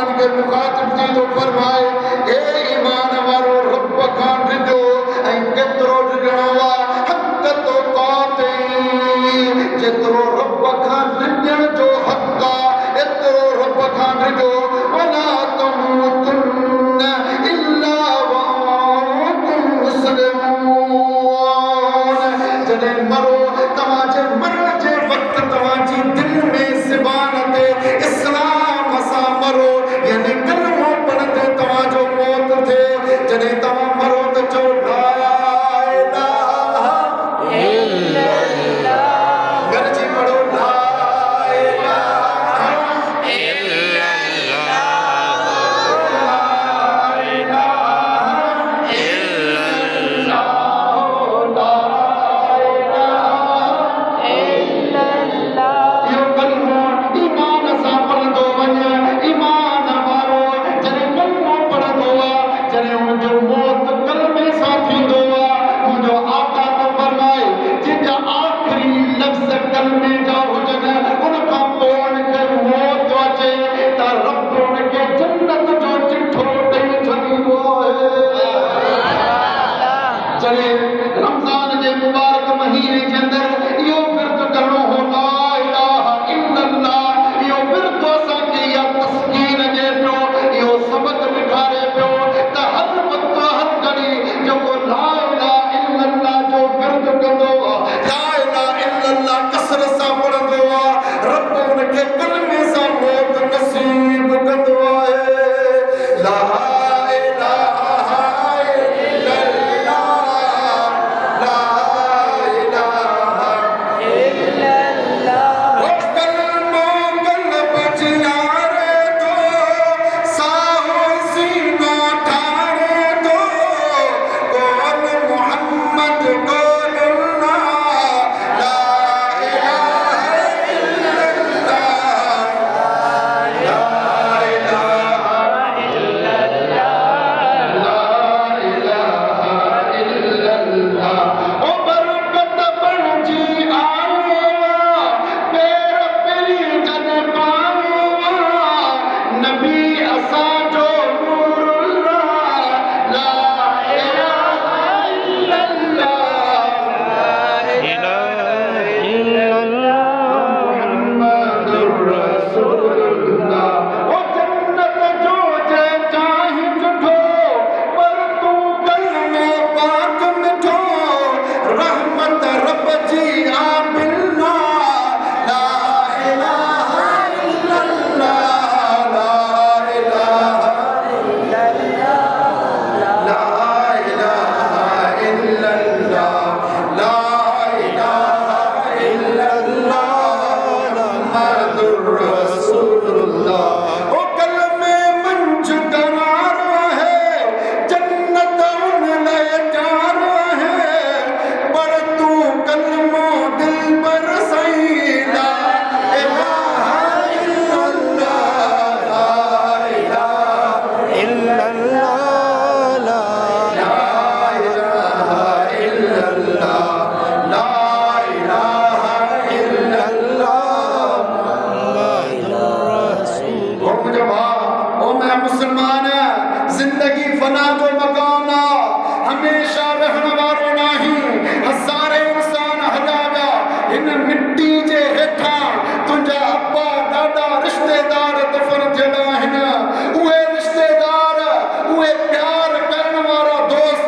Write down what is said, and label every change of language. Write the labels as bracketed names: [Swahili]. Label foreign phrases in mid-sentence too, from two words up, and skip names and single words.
[Sindhi] मुखातिब थी तो फरमाए ए ईमान वारो रब खां डिजो ऐं केतिरो डिजणो आहे हक़ तो काते जेतिरो रब खां डिजण जो हक़ आहे एतिरो रब खां डिजो [Arabic] ولا تموتن إلا وأنتم مسلمون [Sindhi] जॾहिं मरो तव्हांजे मरण जे वक़्तु तव्हांजी दिलि में ज़बान ते इस्लाम सां मरो यानी कलमो पढ़ंदे तव्हांजो मौत थिए जॾहिं तव्हां मरो त चओ [Arabic] لا إله إلا الله [Sindhi] गॾिजी पढ़ो [Arabic] لا إله إلا الله لا إله إلا الله [Sindhi] इहो कलमो ईमान सां पढ़ंदो वञे ईमान वारो जॾहिं कलमो पढ़ंदो आहे जॾहिं हुनजो मौत कलमे सां थींदो आहे मुंहिंजो आका तो फरमाए जंहिंजा आख़िरी लफ़्ज़ कलमे जा हुजनि उन खां पोइ हुनखे मौत अचे त रब हुनखे जन्नत जो चिठो ॾेई छॾींदो आहे जॾहिं रमज़ान जे मुबारक महीने जे अंदरि इहो विर्त करणो हो [Arabic] لا إله [Sindhi] इल्लल्लाह इहो विर्त असांखे इहा तस्कीन ॾिए पियो इहो सबक़ ॾेखारे पियो त हर वक़्तु हर घड़ी जेको [Arabic] لا إله إلا الله [Sindhi] जो विर्त कंदो आहे [Arabic] لا إله إلا الله [Sindhi] कसरत सां पढ़ंदो आहे रब हुनखे कलमे सां मौत नसीब कंदो आहे [Arabic] لا إله إلا الله لا إله [Sindhi] वो कलमो कल्ब जियारे तो साहो सीनो ठाणे तो कौल मोहम्मद कौल अल्लाह [Arabic] لا إله إلا الله لا إله إلا الله [Sindhi] ओ बरकत बणजी आयो पेर पेरी जन पायो नबी असांजो नूरुल्लाह [Arabic] لا إله إلا الله محمد رسول الله [Sindhi] ओ जन्नत जो जे चाहि ॾिठो पर तूं कलमो पाक मिठो रहमत रब जी आबिल्ला [Arabic] لا إله إلا الله لا إله لا إله إلا الله لا إله إلا الله محمد [Sindhi] रसूलुल्लाह ओ कलमे मंझ करार है जन्नत उन लाइ जार है पर तू कलमो दिल पर सही [Arabic] لا إله إلا الله لا إله इल्लल्लाह لا إله إلا الله لا إله إلا الله [Sindhi] ओ मुझे भाउ ओ मैं मुसलमान जिंदगी फना जो मकान आहे हमेशा रहण वारो नाही हज़ारे इंसान हलिया विया हिन मिट्टी जे हेठां तुंहिंजा अब्बा ॾाढा रिश्तेदार दफ़न थियल आहिनि उहे रिश्तेदार उहे प्यार करण वारा दोस्त